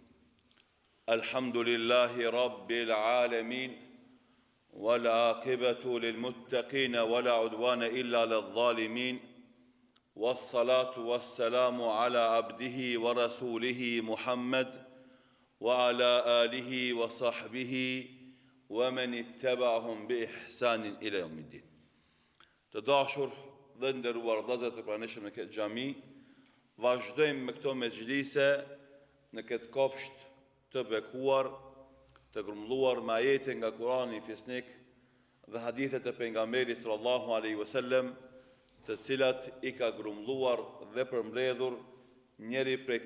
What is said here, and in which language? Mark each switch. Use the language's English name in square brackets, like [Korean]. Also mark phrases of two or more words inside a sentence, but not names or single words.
[Arabic] الحمد لله رب العالمين والعاقبة للمتقين ولا عدوان إلا للظالمين والصلاة والسلام على عبده ورسوله محمد وعلى آله وصحبه ومن اتبعهم بإحسان إلى يوم الدين. [Albanian] Të dashur dhe nderuar vëllezër të pranishëm në këtë xhami, vazhdojmë me këto mexhlise në këtë kopsht të bekuar, të grumbulluar me ajete nga Kurani fisnik dhe hadithet e pejgamberit [Arabic] صلى الله عليه وسلم, [Albanian] të cilat i ka grumbulluar dhe përmbledhur njëri prej